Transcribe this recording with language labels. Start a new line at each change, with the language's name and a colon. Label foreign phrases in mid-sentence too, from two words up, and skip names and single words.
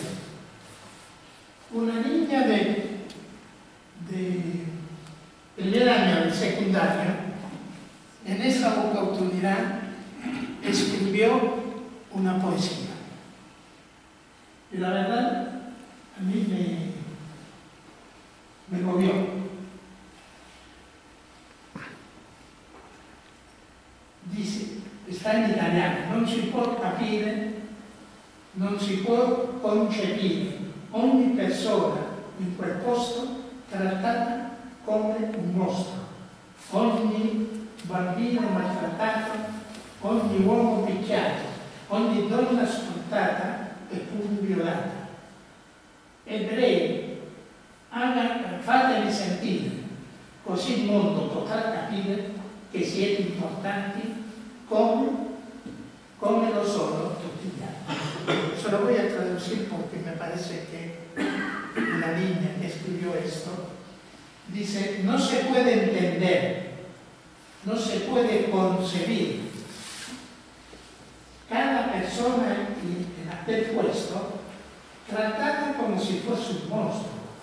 Spanish: Una niña de primer año de secundaria, en esa oportunidad escribió una poesía. Y la verdad, a mí me movió. Dice, está en italiano:
Italian: non si può capire, non si può concepire ogni persona in quel posto trattata come un mostro, ogni bambino maltrattato, ogni uomo picchiato, ogni donna sfruttata e pur violata. Ebrei, fatemi sentire, così il mondo potrà capire che siete importanti come lo sono tutti gli altri.
Spanish: Se lo voy a traducir porque me parece que la niña que escribió escribió esto, dice, no se puede entender, no se puede concebir. Cada persona en aquel puesto tratada como si fuese un monstruo.